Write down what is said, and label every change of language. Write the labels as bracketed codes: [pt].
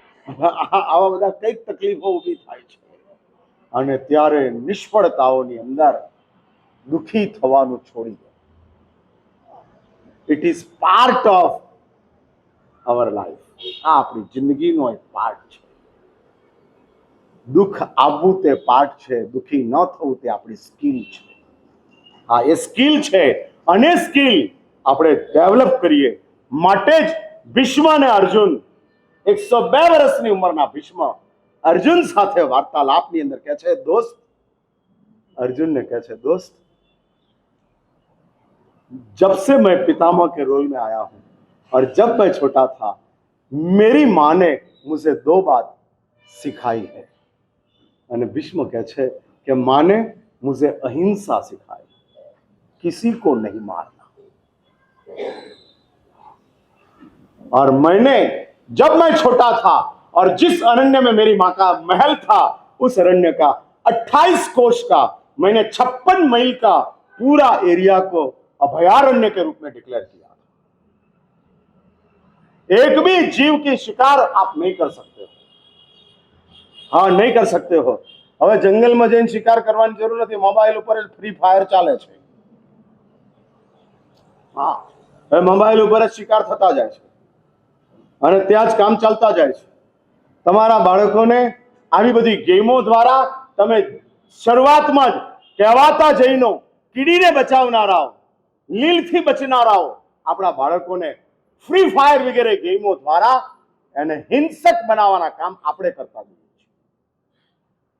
[gu] આવા બધા કઈક તકલીફો ઊભી થાય છે. અને ત્યારે નિષ્ફળતાઓની અંદર દુઃખી થવાનું છોડી દો. [en] It is part of our life. [gu] આ આપણી જિંદગીનો એક પાર્ટ છે. દુઃખ આવવું તે પાર્ટ છે, દુઃખી ન થવું તે આપણી સ્કિલ છે. હા, એ સ્કિલ છે, અને સ્કિલ આપણે ડેવલપ કરીએ માટે જ ભીષ્મ અને અર્જુન, 102 વર્ષની ઉંમરના ભીષ્મ અર્જુન સાથે વાર્તાલાપની અંદર કહે છે, દોસ્ત, [hi] अर्जुन ने कहा है, दोस्त जब से मैं पितामह के रोल में आया हूं और जब मैं छोटा था मेरी माँ ने मुझे दो बात सिखाई है. [gu] અને ભીષ્મ કહે છે કે [hi] माँ ने मुझे अहिंसा सिखाई, किसी को नहीं मारना, और मैंने जब मैं छोटा था और जिस अरण्य में मेरी माँ का महल था, उस अरण्य का 28 कोष का मैंने 56 मील का पूरा एरिया को अभयारण्य के रूप में डिक्लेयर किया था। एक भी जीव की शिकार आप नहीं कर सकते हो। हाँ, नहीं कर सकते हो। [gu] હવે જંગલમાં જઈને શિકાર કરવાની જરૂર નથી, મોબાઈલ ઉપર ફ્રી ફાયર ચાલે છે। હા, હવે મોબાઈલ ઉપર જ શિકાર થતા જાય છે અને ત્યાં જ કામ ચાલતા જાય છે। તમારા બાળકોને આવી બધી ગેમો દ્વારા તમે શરૂઆતમાં જ કહેવાતા જૈનો, કીડીને બચાવનારાઓ, લીલથી બચનારાઓ આપણા બાળકોને ફ્રી ફાયર વગેરે ગેમો દ્વારા એને હિંસક બનાવવાના કામ આપણે કરતા જઈએ છીએ।